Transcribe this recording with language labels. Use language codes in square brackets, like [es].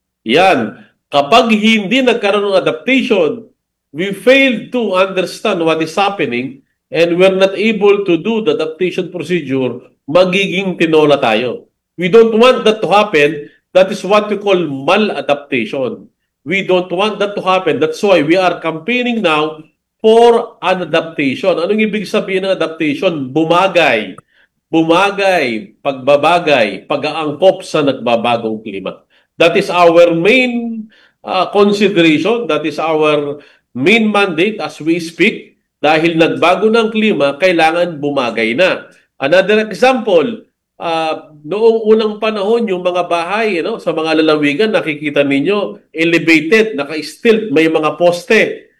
[tl] Yan, kapag hindi nagkaroon ng adaptation, [en] we fail to understand what is happening and we're not able to do the adaptation procedure, [tl] magiging tinola tayo. [en] We don't want that to happen. That is what we call maladaptation. We don't want that to happen. That's why we are campaigning now for an adaptation. [tl] Anong ibig sabihin ng adaptation? Bumagay. Bumagay, pagbabagay, pag-aangkop sa nagbabagong klima. [en] That is our main consideration. That is our main mandate as we speak. [tl] Dahil nagbago ng klima, kailangan bumagay na. [en] Another example, [tl] noong unang panahon, yung mga bahay, no, sa mga lalawigan, nakikita ninyo, elevated, naka-stilt, may mga poste.